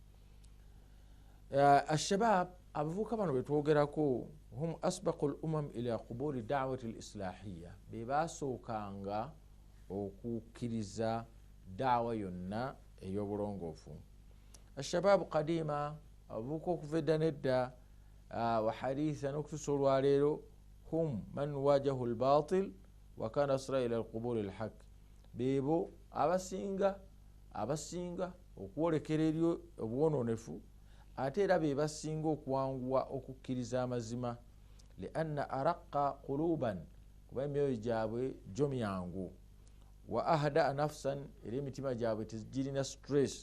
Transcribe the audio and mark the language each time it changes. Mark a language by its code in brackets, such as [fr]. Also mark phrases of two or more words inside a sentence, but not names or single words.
[lg] Ashabab, abavubuka bano betwogerako, [ar] هم أسبق الأمم إلى قبول الدعوة الإصلاحية, [lg] be basookanga okukkiriza daawa yonna ey'obulongoofu. [ar] الشباب قديما, [lg] abavubuka okuva edda nedda, [ar] وحديثا [lg] n'okutuusa olwaleero, [ar] هم من واجهوا الباطل وكان أسرع إلى القبول الحق, [lg] beebo abasinga okwolekera eri obwononefu, ate era be basinga okuwanguwa okukkiriza amazima. [ar] لأنه أرق قلوبا, [lg] kuba emyoyo gyabwe gyo myangu. [ar] وأهدأ نفسا, [lg] era emitima gyabwe tegirina stress.